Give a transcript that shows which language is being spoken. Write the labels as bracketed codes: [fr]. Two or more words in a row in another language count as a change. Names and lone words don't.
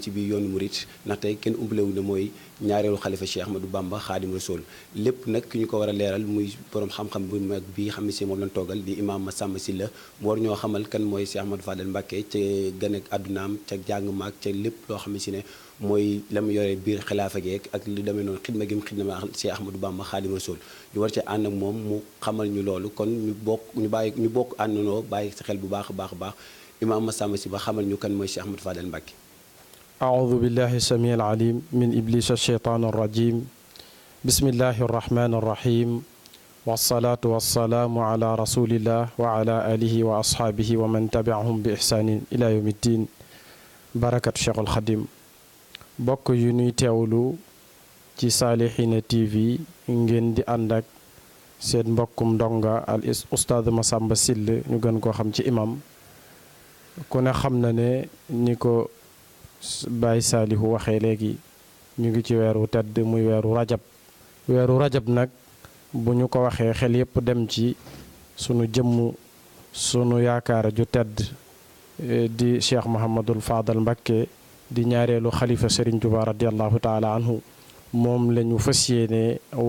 [wo] ci biir yoonu murit ndaxte kenn umpalewu na mooy ñaareelu xalifa Cheikh Ahmadou Bamba Xaadim Rasul lépp nag ki ñu ko war a leeral muy borom xam-xam bu mag bi xam ne si moom lañ toogal di imam Massamba Sylla mu war ñoo xamal kan mooy Cheikh Ahmadou Fadel Mbacké ca gën ak àddunaam ca jàng maag ca lépp loo xam ne si ne mooy la mu yore biir xilaafa geek ak lu demee noonu xidma gi mu xidma Cheikh Ahmadou Bamba Xaadim Rasul ñu war ci ànd ak moom mu xamal ñu loolu kon ñu bokk àndandoo bàyyi sa xel bu baax a baax imam Massamba Sylla ba xamal ñu kan mooy Cheikh Ahmadou Fadel Mbacké. [ar] أعوذ بالله السميع العليم من إبليس الشيطان الرجيم بسم الله الرحمن الرحيم والصلاة والسلام على رسول الله وعلى آله وأصحابه ومن تبعهم بإحسان إلى يوم الدين بركة الشيخ الخديم [wo] bokk yu ñuy teewlu ci Salihina TV ngeen di ànd ak seen mbokkum ndonga al Oustaz Massamba Sylla ñu gën koo xam ci imam ku ne xam na ne ni ko Baye Salihu waxee léegi ñu ngi ci weeru tedd muy weeru rajab nag bu ñu ko waxee xel yépp dem ci sunu jëmm sunu yaakaar ju tedd di Cheikh Mouhamadul Fadal Mbacké di ñaareelu xalifa Serigne Touba [ar] رضي الله تعالى عنه [wo] moom la ñu fas yéene